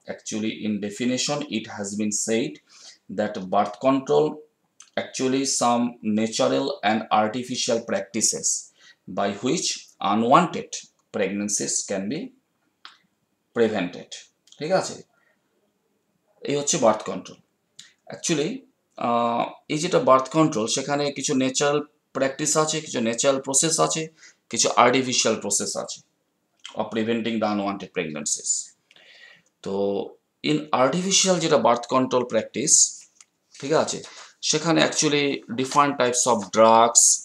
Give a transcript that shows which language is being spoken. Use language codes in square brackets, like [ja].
[en] Actually in definition it has been said that birth control actually some natural and artificial practices by which unwanted pregnancies can be prevented. [bn] ঠিক আছে, এই হচ্ছে birth control. Actually এই যেটা birth control, সেখানে কিছু natural practice আছে, কিছু ন্যাচারাল প্রসেস আছে, কিছু আর্টিফিশিয়াল প্রসেস আছে [en] Of preventing the unwanted pregnancies. [bn] তো ইন আর্টিফিশিয়াল যেটা বার্থ কন্ট্রোল প্র্যাকটিস, ঠিক আছে, সেখানে actually [en] different types of drugs,